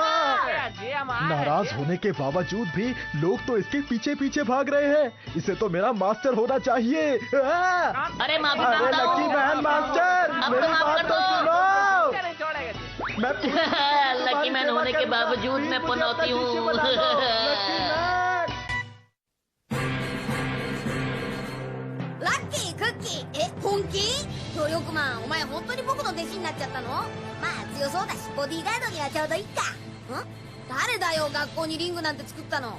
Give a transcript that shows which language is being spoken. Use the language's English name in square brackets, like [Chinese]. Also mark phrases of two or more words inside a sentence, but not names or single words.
[Hindi] नाराज होने के बावजूद भी लोग तो इसके पीछे पीछे भाग रहे हैं। इसे तो मेरा मास्टर होना चाहिए। अरे माफी अरे मांगता हूँ। लकी मैन मास्टर, अब मेरी तो माफ बात कर तो दो। सुनो। लकी मैन होने के बावजूद मैं पनौती हूँ। [Japanese] ラッキー、クッキー、本気？協力マン、お前本当に僕の弟子になっちゃったの？まあ強そうだし、ボディーガードにはちょうどいいか。誰だよ、学校にリングなんて作ったの。